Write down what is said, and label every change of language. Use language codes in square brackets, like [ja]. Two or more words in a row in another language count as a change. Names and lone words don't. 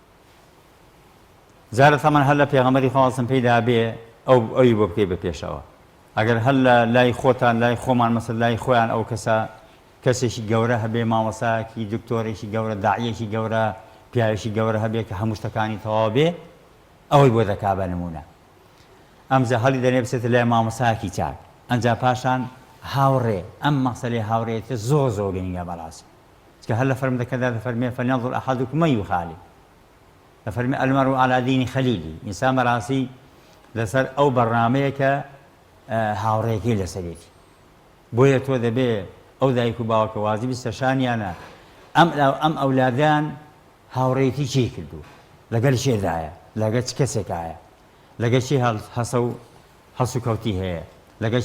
[ckb] زارە تەمان هەر لە پێغەمبەری خواستم پێیدا بێ ئەوی بۆ بکەی بە پێشەوە ئەگەر هەر لە لای خۆتان لای خۆمان مەسەل لای خۆیان ئەو کەسێکی گەورە هەبێ مامۆستایەکی دکتۆرێکی گەورە داعیەکی گەورە پیاوێکی گەورە هەبێ کە هەموو شتەکانی تەواو بێ ئەوەی بۆ دەکا بە نمونە ئەمجا هەڵی دەنێ بچێتە لای مامۆستایەکی چاک ئەنجا پاشان هاوڕێ ئەم مەسەلەی هاوڕێتە زۆر گرنگە بەڕاستی چکە هەر لە فەرمودەکەدا دەفەرمێ [ar] فەلينظر أحدكم من يخالف [ckb] دەفەرمێ [ar] المرء على دين خليله [ckb] ئینسان بەڕاستی لەسەر ئەو بەڕنامەیە کە هاوڕێیەکەی لەسەرێتی بۆیە تۆ دەبێ ئەو دایک و باوکە وازیبی سەرشانیانە ئەم ئەولادیان هاوڕێیەتی چی کردو لەگەڵ شێدایە لەگەڵ چ کەسێکایە لەگەڵ چی هەڵس و کەوتی هەیە لەگەڵ